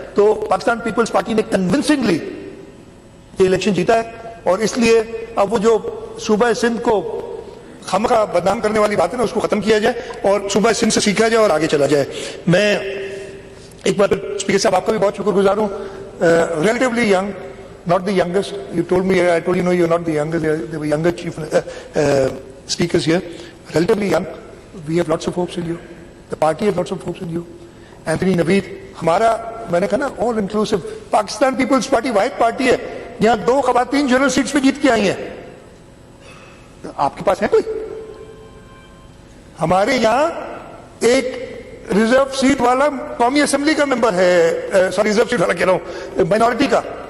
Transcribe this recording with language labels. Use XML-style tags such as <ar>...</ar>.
<ur>تو Pakistan Peoples party نے کنونسنگلی یہ الیکشن جیتا ہے, اور اس لیے اب وہ جو صوبہ سندھ کو خامخواہ بدنام کرنے والی بات ہے نا, اس کو ختم کیا جائے اور صوبہ سندھ سے سیکھا جائے اور آگے چلا جائے. میں ایک بار پھر اسپیکر صاحب آپ کا بھی بہت شکر گزار ہوں.</ur> <en>Relatively young, not the youngest. I told you, no, you're not the youngest. There were younger chief speakers here. Relatively young. We have lots of hopes in you. the party has lots of hopes in you.</en> <ur>Anthony Naveed, ہمارا میں نے کہا نا all inclusive Pakistan Peoples party واحد party ہے یہاں 2 خواتین general seats پہ جیت کے آئی ہیں. آپ کے پاس ہے کوئی؟ ہمارے یہاں ایک ریزرو سیٹ والا قومی اسمبلی کا ممبر ہے, سوری ریزرو سیٹ والا کہہ رہا ہوں, مائنورٹی کا.</ur>